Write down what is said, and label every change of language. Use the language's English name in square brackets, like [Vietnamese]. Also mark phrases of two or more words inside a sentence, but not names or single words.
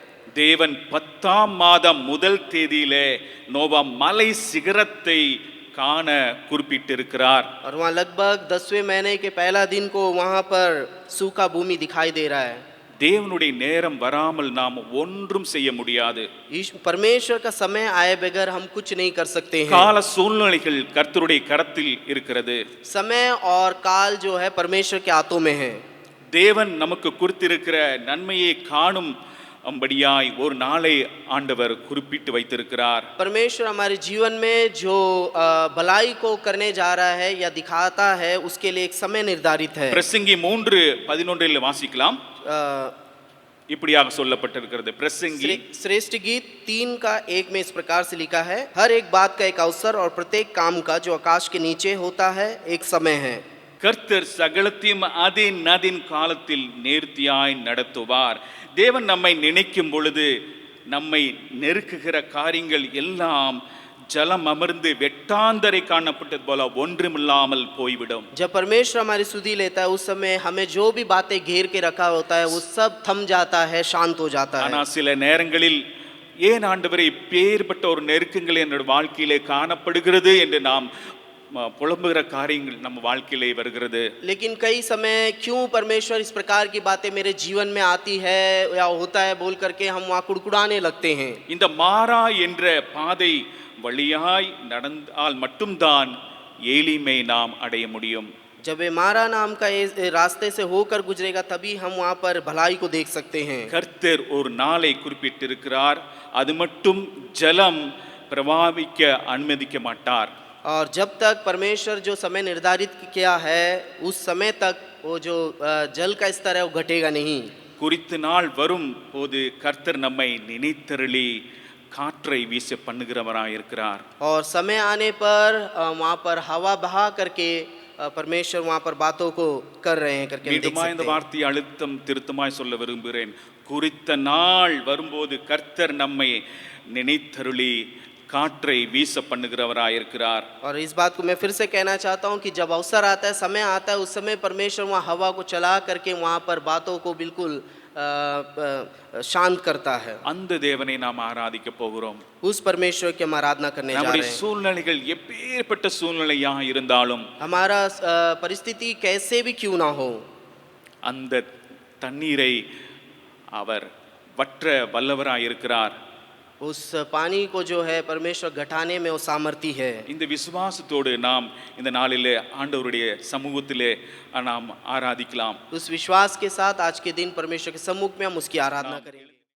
[Tamil] தேவன் 10ஆம் மாதம் முதல் தேதியிலே நோவா மலை சிகரத்தை காண குறிப்பிட்டிருக்கிறார். [Hindi] और वहाँ लगभग 10वें महीने के पहला दिन को वहाँ पर सूखा भूमि दिखाई दे रहा है। [Tamil] தேவனுடைய நேரம் வராமல் நாம் ஒன்றும் செய்ய முடியாது. [Hindi] परमेश्वर का समय आए बगैर हम कुछ नहीं कर सकते हैं। [Tamil] கால சூழ்நிலைகள் கர்த்தருடைய கரத்தில் இருக்கிறது. [Hindi] समय और काल जो है परमेश्वर के हाथों में है। [Tamil] தேவன் நமக்கு குறித்திருக்கிற நன்மையை காணும் அம்படியாய் ஒரு நாளை ஆண்டவர் குறிப்பிட்டு வைத்திருக்கிறார். [Hindi] परमेश्वर हमारे जीवन में जो भलाई को करने जा रहा है या दिखाता है उसके लिए एक समय निर्धारित है। [Tamil] பிரசங்கி 3:11 வாசிக்கலாம். இப்படியாக சொல்லப்பட்டிருக்கிறது. பிரசங்கி [Hindi] श्रेष्ठ गीत 3:1 में इस प्रकार से लिखा है, हर एक बात का एक अवसर और प्रत्येक काम का जो आकाश के नीचे होता है एक समय है। [Tamil] கர்த்தர் சகலத்தையும் அதின் காலத்தில் நேர்த்தியாய் நடத்துவார். தேவன் நம்மை நினைக்கும் பொழுது நம்மை நெருக்குகிற காரியங்கள் எல்லாம் ஜலம் அமர்ந்து வெட்டாந்தரை காணப்பட்டது போல ஒன்றுமில்லாமல் போய்விடும். [Hindi] जब परमेश्वर हमारी सुधि लेता है उस समय हमें जो भी बातें घेर के रखा होता है वो सब थम जाता है, शांत हो जाता है। [Tamil] ஆனால் சில நேரங்களில் ஏன் ஆண்டவரே இப்பேற்பட்ட ஒரு நெருக்கங்கள் என்னோட வாழ்க்கையிலே காணப்படுகிறது என்று நாம் புலம்புகிற காரியங்கள் நம்ம வாழ்க்கையிலே வருகிறது. [Hindi] लेकिन कई समय क्यों परमेश्वर इस प्रकार की बातें मेरे जीवन में आती है या होता है बोल करके हम वहाँ कुड़कुड़ाने लगते हैं। [Tamil] இந்த மாறா என்ற பாதை வழியாய் நடந்தால் மட்டும்தான் ஏலிமை நாம் அடைய முடியும். [Hindi] जब ये मारा नाम का ये रास्ते से होकर गुजरेगा तभी हम वहाँ पर भलाई को देख सकते हैं। [Tamil] கர்த்தர் ஒரு நாளை குறிப்பிட்டிருக்கிறார். அது மட்டும் ஜலம் பிரவாகிக்க அனுமதிக்க மாட்டார். [Hindi] और जब तक परमेश्वर जो समय निर्धारित किया है उस समय तक वो जो जल का स्तर है वो घटेगा नहीं। [Tamil] குறித்த நாள் வரும் போது கர்த்தர் நம்மை நினைத்தருளி காற்றை வீச பண்ணுகிறவராய் இருக்கிறார். [Hindi] और समय आने पर वहाँ पर हवा बहा करके परमेश्वर वहाँ पर बातों को कर रहे हैं करके हम देख [Tamil] மீண்டுமாய் இந்த [Hindi] सकते हैं। [Tamil] வார்த்தையை அழுத்தம் திருத்தமாய் சொல்ல விரும்புகிறேன். குறித்த நாள் வரும்போது கர்த்தர் நம்மை நினைத்தருளி காற்றை வீச பண்ணுகிறவராய் இருக்கிறார். [Hindi] और इस बात को मैं फिर से कहना चाहता हूँ कि जब अवसर आता है, समय आता है, उस समय परमेश्वर वहाँ हवा को चला करके वहाँ पर बातों को बिल्कुल शांत करता है। [Tamil] அந்த தேவனை நாம் ஆராதிக்க போகிறோம். [Hindi] उस परमेश्वर की हम आराधना करने जा [Tamil] நம்முடைய [Hindi] रहे हैं। [Tamil] சூழ்நிலைகள் எப்பேற்பட்ட சூழ்நிலையாக இருந்தாலும் [Hindi] हमारा परिस्थिति कैसे भी क्यों ना हो, [Tamil] அந்த தண்ணீரை அவர் வற்ற வல்லவராய் இருக்கிறார். [Hindi] उस पानी को जो है परमेश्वर घटाने में वो सामर्थी है। [Tamil] இந்த விசுவாசத்தோடு நாம் இந்த நாளிலே ஆண்டவருடைய சமூகத்திலே நாம் ஆராதிக்கலாம். [Hindi] उस विश्वास के साथ आज के दिन परमेश्वर के सम्मुख में हम उसकी आराधना करेंगे।